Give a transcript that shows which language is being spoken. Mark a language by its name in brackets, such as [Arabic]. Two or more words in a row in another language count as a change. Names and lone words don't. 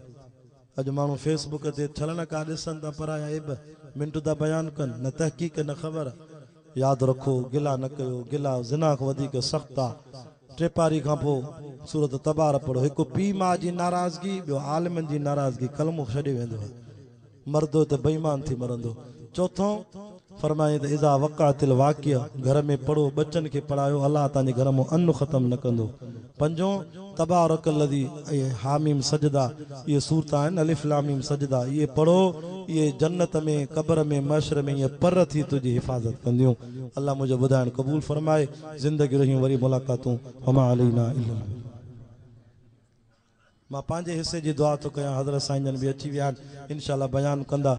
[Sindhi] अॼु माण्हू फेसबुक ते छलण का ॾिसनि था पराया ऐब मिंट था बयानु कनि न तहक़ीक़ न ख़बर यादि रखो गिला न कयो गिला ज़िना खां वधीक सख़्तु आहे टेपारी खां पोइ सूरत तबार पढ़ो हिकु पीउ माउ जी नाराज़गी ॿियो आलिमनि जी नाराज़गी कलमो छॾे वेंदो मरदो त बेईमान थी मरंदो चौथों फरमाए त [Arabic] إذا وقعت الواقعة, [Sindhi] घर में पढ़ो, बच्चन के पढ़ायो, अल्लाह तव्हांजे घर में अन्न ख़त्म न कंदो। पंजों तबारकल्लज़ी, ये हामीम सजदा, ये सूरत आहिनि अलिफ लाम मीम सजदा, ये पढ़ो, ये जन्नत में, कब्र में, मशर में ये पर थी तुझी हिफ़ाज़त कंदियूं। अल्लाह मुझे ॿुधाइण क़बूल फरमाए, ज़िंदगी रहियूं वरी मुलाक़ातूं, [Arabic] وما علينا إلا. [Sindhi] मां पंहिंजे हिस्से जी दुआ थो कयां, हज़रत साईं जन बि अची विया आहिनि, इंशाअल्लाह बयान कंदा।